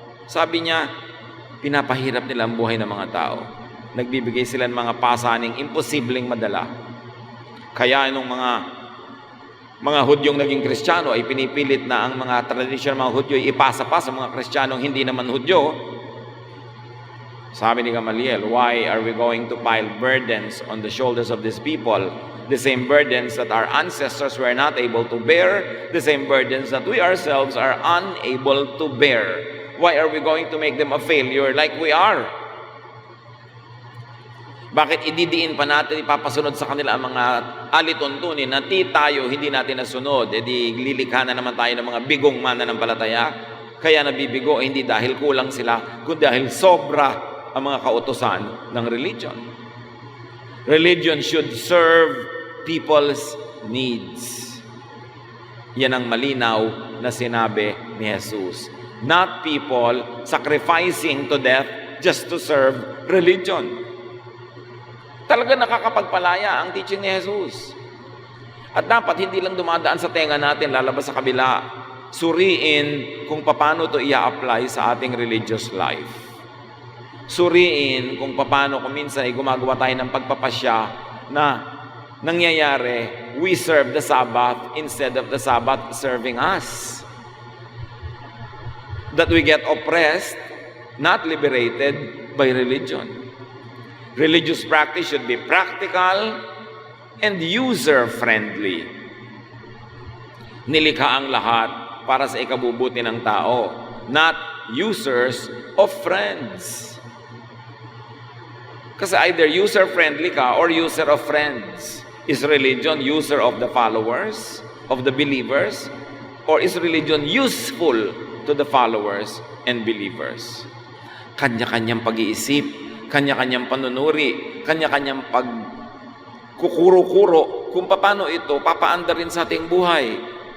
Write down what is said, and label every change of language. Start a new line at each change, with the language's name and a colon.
Filipino: Sabi niya, pinapahirap nila ang buhay ng mga tao. Nagbibigay sila ng mga pasaning imposibleng madala. Kaya nung mga Hudyong naging Kristiyano ay pinipilit na ang mga tradisyon ng mga Hudyo ay ipasa pa sa mga Kristiyanong hindi naman Hudyo. Sabi ni
English: Gamaliel, why are we going to pile burdens on the shoulders of these people? The same burdens that our ancestors were not able to bear, the same burdens that we ourselves are unable to bear. Why are we going to make them a failure like we are?
Filipino: Bakit ididiin pa natin, ipapasunod sa kanila ang mga alituntunin na tayo hindi natin nasunod? Di lilikha na naman tayo ng mga bigong mananampalataya. Kaya nabibigo, hindi dahil kulang sila, kundi dahil sobra ang mga kautusan ng religion.
English: Religion should serve people's needs.
Filipino: Yan ang malinaw na sinabi ni Jesus.
English: Not people sacrificing to death just to serve religion.
Filipino: Talaga nakakapagpalaya ang teaching ni Jesus. At dapat hindi lang dumadaan sa tenga natin, lalabas sa kabila. Suriin kung paano ito i-apply sa ating
English: religious life.
Filipino: Suriin kung paano kung minsan ay gumagawa tayo ng pagpapasya na nangyayari,
English: we serve the Sabbath instead of the Sabbath serving us. That we get oppressed, not liberated by religion. Religious practice should be practical and user-friendly.
Filipino: Nilikha ang lahat para sa ikabubuti ng tao,
English: not users of friends.
Filipino: Kasi
English: either user-friendly ka or user of friends. Is religion user of the followers, of the believers? Or is religion useful to the followers and believers?
Filipino: Kanya-kanyang pag-iisip, kanya-kanyang panunuri, kanya-kanyang pagkukuro-kuro kung paano ito papaanda rin sa ating buhay.